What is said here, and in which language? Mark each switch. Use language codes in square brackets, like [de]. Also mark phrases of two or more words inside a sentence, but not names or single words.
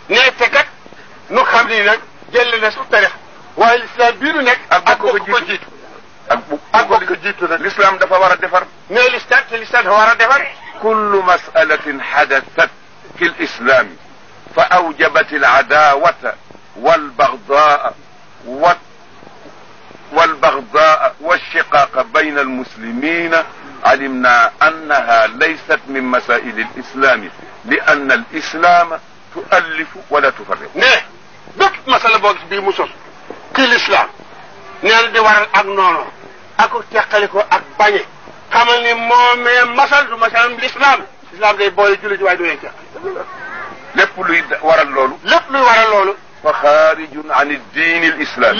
[wo] nee te kat nu xam ni nag jël na su tariqa waaye l'islam bii nu nekk. ak bokk ko jiitu. ak bokk ko jiitu nag. l'islam dafa war a defar. nee l'islam dafa war a defar. [ar] كل مسألة حدثت في الإسلام فأوجبت العداوة والبغضاء والشقاق بين المسلمين علمنا أنها ليست من مسائل الإسلام لأن الإسلام تؤلف ولا تفرق. [wo] ne bépp masala boo gis bii mu sos ci l'islam nee na di waral ak noonu ak teqali ko ak bañe xamal ni moomee masal du masalam l'islam day boole jullit waaye du leen teqali. lépp luy waral loolu. [ar] فخارج عن الدين الإسلامي.